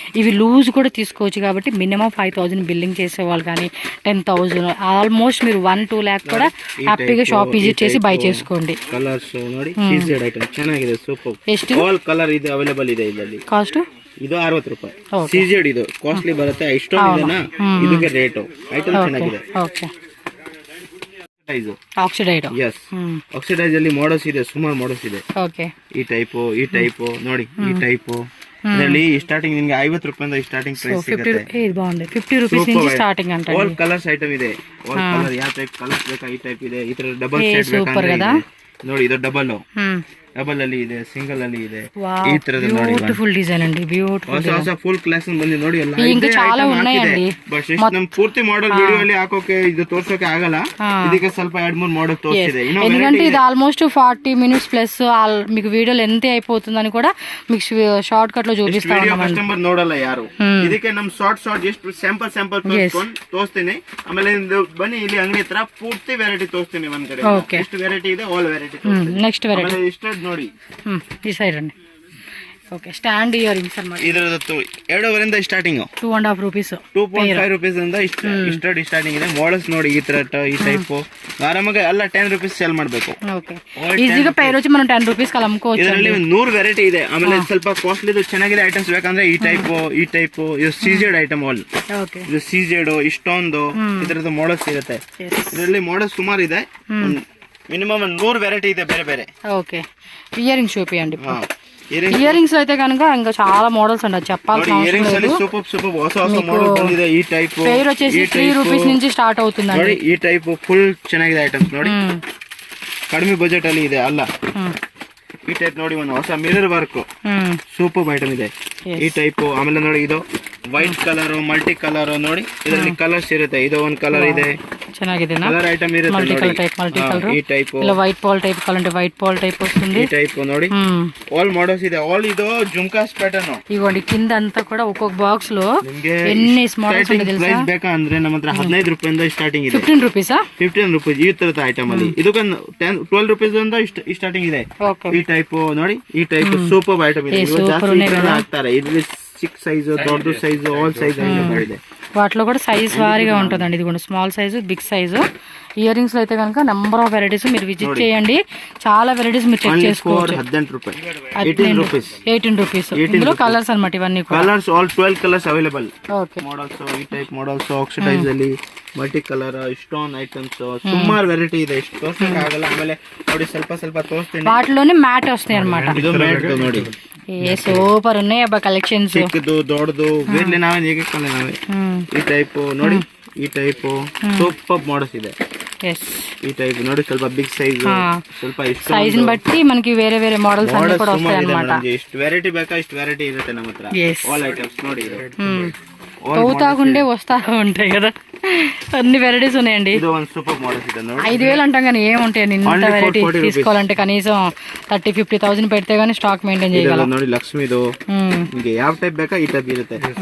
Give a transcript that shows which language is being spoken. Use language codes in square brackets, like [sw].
[te] ఇవి లూజ్ కూడా తీసుకోవచ్చు కాబట్టి మినిమం 5,000 బిల్లింగ్ చేసేవాళ్ళు కానీ 10,000 ఆల్మోస్ట్ మీరు 1-2 lakh కూడా హ్యాపీగా షాప్ విజిట్ చేసి బై చేసుకోండి. [kn] ಕಲರ್ಸ್ ನೋಡಿ, ಸೀಸೆಡ್ ಐಟಮ್ ಚೆನ್ನಾಗಿದೆ, ಸೂಪರ್. ಎಷ್ಟು ಆಲ್ ಕಲರ್ ಇದೆ ಅವೈಲೇಬಲ್ ಇದೆ ಇದರಲ್ಲಿ. ಕಾಸ್ಟ್ ಇದು 60 ರೂಪಾಯಿ. ಸೀಸೆಡ್ ಇದು ಕಾಸ್ಟ್ಲಿ ಬರುತ್ತೆ, ಇಷ್ಟೊಂದು ಇದೆನಾ ಇದಕ್ಕೆ ರೇಟು. ಐಟಮ್ ಚೆನ್ನಾಗಿದೆ. ಓಕೆ, ಆಕ್ಸಿಡೈಡ್. ಎಸ್, ಆಕ್ಸಿಡೈಸ್ ಅಲ್ಲಿ ಮಾಡಲ್ಸ್ ಇದೆ, ಸುಮಾರು ಮಾಡಲ್ಸ್ ಇದೆ. ಓಕೆ, ಈ ಟೈಪು ನೋಡಿ, ಈ ಟೈಪು ಇದರಲ್ಲಿ ಸ್ಟಾರ್ಟಿಂಗ್ ನಿಮಗೆ 50 ರೂಪಾಯಿಂದ ಸ್ಟಾರ್ಟಿಂಗ್ ಪ್ರೈಸ್ ಸಿಗುತ್ತೆ. ಇದು ಬಾగుಂది, 50 ರೂಪೀಸ್ నుంచి ಸ್ಟಾರ್ಟಿಂಗ್ ಅಂತ. ಆಲ್ ಕಲರ್ಸ್ ಐಟಮ್ ಇದೆ, ಆಲ್ ಕಲರ್ ಯಾವ ಟೈಪ್ ಕಲರ್ಸ್ ಬೇಕಾ ಈ ಟೈಪ್ ಇದೆ. ಈ ತರ ಡಬಲ್ ಸೆಟ್ ಬೇಕಾ ನೋಡಿ, ಇದು ಡಬಲ್ ಅಲ್ಲಿ ಇದೆ, ಸಿಂಗಲ್ ಅಲ್ಲಿ ಇದೆ. ಈ ತರದ ನೋಡಿ, [en] beautiful design ಅಂడి, beautiful [kn] ಹೊಸ ಫುಲ್ ಕಲೆಕ್ಷನ್ ಬಂದಿ ನೋಡಿ. ಎಲ್ಲ [te] ఇంకా చాలా ఉన్నాయండి, [kn] ಬಟ್ ನಮ್ ಪೂರ್ತಿ ಮಾಡೆಲ್ ವಿಡಿಯೋ ಅಲ್ಲಿ ಹಾಕೋಕೆ ಇದು ತೋರ್ಸೋಕೆ ಆಗಲ್ಲ. ಇದಕ್ಕೆ ಸ್ವಲ್ಪ 2-3 ಮಾಡೆಲ್ ತೋರಿಸಿದೆ. [te] ఎందుకంటే ఇది ఆల్మోస్ట్ 40 minutes ప్లస్ మీకు వీడియోలు ఎంత అయిపోతుందని కూడా మీకు షార్ట్ కట్ లో చూపిస్తాను. [kn] కస్టమర్ ನೋಡಲ್ಲ ಯಾರು, ಇದಕ್ಕೆ ನಮ್ ಶಾರ್ಟ್ ಎಷ್ಟು ಸ್ಯಾಂಪಲ್ ತೋರಿಸ್ತೀನಿ. ಆಮೇಲೆ ಬನ್ನಿ ಇಲ್ಲಿ ಅಂಗಡಿ ಹತ್ರ ಪೂರ್ತಿ ವೆರೈಟಿ ತೋರಿಸ್ತೀನಿ. ಒಂದ್ ಕಡೆ ಎಷ್ಟು ವೆರೈಟಿ ಇದೆ, ಆಲ್ ವೆರೈಟಿ. [en] next variety [kn] ಇಷ್ಟ ನೋಡಿ, [te] ಈ ಸೈಡ್ రండి. ఓకే, స్టాండ్ ఇయర్ రింగ్స్ అన్నమాట. [kn] ಇದರದ್ದು 2.5 ಸ್ಟಾರ್ಟಿಂಗ್, 2.5 ರೂಪೀಸ್, 2.5 ರೂಪೀಸ್ ಇಂದ ಸ್ಟಾರ್ಟಿಂಗ್ ಇದೆ. ಮಾಡಲ್ಸ್ ನೋಡಿ, ಈ ತರ ಈ ಟೈಪ್ ಆರಾಮಾಗಿ ಎಲ್ಲ 10 ರೂಪೀಸ್ ಸೇಲ್ ಮಾಡಬೇಕು. [te] ಓಕೆ, ಈಸಿగా ಪೇರ್ వచ్చి మనం 10 ರೂಪೀಸ್ కి అమ్ముకోవచ్చు. [kn] ಇದರಲ್ಲಿ 100 ವೆರೈಟಿ ಇದೆ. ಆಮೇಲೆ ಸ್ವಲ್ಪ ಕಾಸ್ಟ್ಲಿ ಚೆನ್ನಾಗಿದೆ ಐಟಮ್ಸ್ ಬೇಕಂದ್ರೆ ಈ ಟೈಪ್ ಇದು ಸೀಜೆಡ್ ಐಟಮ್ ಆಲ್. ಓಕೆ, ಇದು ಸೀಜೆಡ್ ಇಷ್ಟೊಂದು ಇದರದ ಮಾಡಲ್ಸ್ ಇರುತ್ತೆ. ಇದರಲ್ಲಿ ಮಾಡಲ್ಸ್ ಸುಮಾರು ಇದೆ, మినిమం 100 వెరైటీ ಇದೆ ಬೇರೆ ಬೇರೆ. [te] ఓకే, ఇయర్ రింగ్స్ చూపియండి. ఇయర్ రింగ్స్ అయితే కనుక ఇంకా చాలా మోడల్స్ అండి, చెప్పాల్సిన అవసరం లేదు. [kn] సూపర్ ಹೊಸ మోడల్ ಬಂದಿದೆ. ఈ టైప్ [te] పేరు వచ్చేసి 3 ರೂಪೀಸ್ నుంచి ಸ್ಟಾರ್ಟ್ అవుతుందండి. [kn] ನೋಡಿ, ಈ ಟೈಪ್ ಫುಲ್ ಚೆನ್ನಾಗಿದೆ ಐಟಮ್ಸ್ ನೋಡಿ, ಕಡಿಮೆ ಬಜೆಟ್ ಅಲ್ಲಿ ಇದೆ ಅಲ್ಲ. ಈ ಟೈಪ್ ನೋಡಿ, ಒಂದು ಹೊಸ ಮಿರರ್ ವರ್ಕ್ ಸೂಪರ್ ಐಟಮ್ ಇದೆ. ಈ ಟೈಪ್ ಆಮೇಲೆ ನೋಡಿ, ಇದು ವೈಟ್ ಕಲರ್ ಮಲ್ಟಿ ಕಲರ್ ನೋಡಿ, ಇದರಲ್ಲಿ ಕಲರ್ಸ್ ಇರುತ್ತೆ. ಇದು ಒಂದು ಕಲರ್ ಇದೆ, ಚೆನ್ನಾಗಿದೆ. ಕಲರ್ ಐಟಮ್ ಇರುತ್ತೆ, [en] Multi colour. [te] ఈ టైప్ ఇలా వైట్ పాల్ టైప్ కావాలంటే వైట్ పాల్ టైప్ వస్తుంది. [kn] ఈ టైప్ ನೋಡಿ, ఆల్ మోడల్స్ ಇದೆ. ఆల్ ಇದು ಜುಮ್ಕಾಸ್ ಪ್ಯಾಟರ್ನ್. [te] ఇగోండి, కింద అంతా కూడా ఒక్కొక్క బాక్స్ లో ఎన్ని మోడల్స్ ఉంటాయి తెలుసా? [kn] ಪ್ರೈಸ್ ಬೇಕಾ ಅಂದ್ರೆ ನಮ್ಮ ಹತ್ರ 15 ರೂಪಾಯಿಂದ ಸ್ಟಾರ್ಟಿಂಗ್ ಇದೆ. 15 ರೂಪೀಸಾ? 15 ರೂಪಾಯಿ ಈ ತರದ ಐಟಮ್ ಅಲ್ಲಿ. ಇದಕ್ಕೆ 12 ರೂಪಾಯಿ ಇಂದ ಸ್ಟಾರ್ಟಿಂಗ್ ಇದೆ. ಈ ಟೈಪ್ ನೋಡಿ, ಈ ಟೈಪ್ ಸೂಪರ್ ಐಟಮ್ ಇದೆ. ಹಾಕ್ತಾರೆ ಇದರಲ್ಲಿ 6 size, Dodda size, all size ಇದೆ. [te] వాటిలో కూడా సైజ్ వారీగా ఉంటుందండి. ఇది కూడా small size, big size. Ear rings లో అయితే కనుక నెంబర్ ఆఫ్ వెరైటీస్ మీరు విజిట్ చేయండి. చాలా వెరైటీస్ మీరు చెక్ చేసుకోవచ్చు. 18 రూపాయి, 18 రూపీస్, 18 రూపీస్. ఇందులో కలర్స్ అన్నమాట ఇవన్నీ కూడా. [en] Colours all 12 colours available. Okay, [kn] models ఈ టైప్ మోడల్స్ ಆಕ್ಸಿಡೈಸ್ ಅಲ್ಲಿ ಮಲ್ಟಿ ಕಲರ್ ಸ್ಟೋನ್ ಐಟಮ್ಸ್ ಸುಮಾರು ವೆರೈಟಿ ಇದೆ. ಇಷ್ಟು ತೋರ್ಸಕ್ಕೆ ಆಗಲ್ಲ. ಆಮೇಲೆ ನೋಡಿ, ಸ್ವಲ್ಪ ತೋರಿಸ್ತೀನಿ. [te] వాటిలోనే మ్యాట్ వస్తాయి అన్నమాట. [kn] ಇದು ಮ್ಯಾಟ್ ನೋಡಿ, [te] ఏ సూపర్ ఉన్నాయి అబ్బా కలెక్షన్స్. [kn] ಚಿಕ್ಕದು ದೊಡ್ಡದು ಬೇರೆ ನಾವೇ ಹೇಗೆ ನಾವೇ. ಈ ಟೈಪ್ ನೋಡಿ, ಈ ಟೈಪ್ ಸೂಪರ್ ಮಾಡಲ್ಸ್ ಇದೆ. ఈ టైప్ ನೋಡಿ, ಸ್ವಲ್ಪ ಬಿಗ್ ಸೈಜ್, ಸ್ವಲ್ಪ [te] సైజ్ ని బట్టి మనకి వేరే వేరే మోడల్స్ అన్ని కూడా వస్తాయి అన్నమాట. [kn] ಎಷ್ಟು ವೆರೈಟಿ ಬೇಕಾ ಇಷ್ಟು ವೆರೈಟಿ ಇರುತ್ತೆ ನಮ್ಮ ಹತ್ರ. ಆಲ್ ಐಟಮ್ಸ್ ನೋಡಿ, [te] తోతాగుండే వస్తా ఉంటాయి కదా, అన్ని వెరైటీస్ ఉన్నాయండి. [kn] ಇದು ಒಂದು ಸೂಪರ್ ಮಾಡಲ್ಸ್ ಇದೆ ನೋಡಿ. [te] 5,000 అంటాం కానీ ఏముంటాయండి ఇంత వెరైటీ తీసుకోవాలంటే కనీసం 30-50,000 పెడితే గానీ స్టాక్ మెయింటైన్ చేయగలం. [kn] ನೋಡಿ, లక్ష్మిದು ನಿಮಗೆ ಯಾವ ಟೈಪ್ ಬೇಕಾ ఈ టైప్ ఇರುತ್ತೆ.